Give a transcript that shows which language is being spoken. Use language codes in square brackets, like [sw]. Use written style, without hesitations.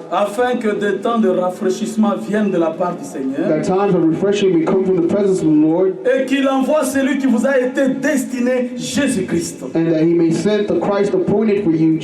[fr] afin que des temps de rafraîchissement viennent de la part du Seigneur, [en] that times of refreshing may come from the presence of the Lord, [fr] et qu'il envoie celui qui vous a été destiné, Jésus-Christ. [en] and that he may send the Christ appointed for you,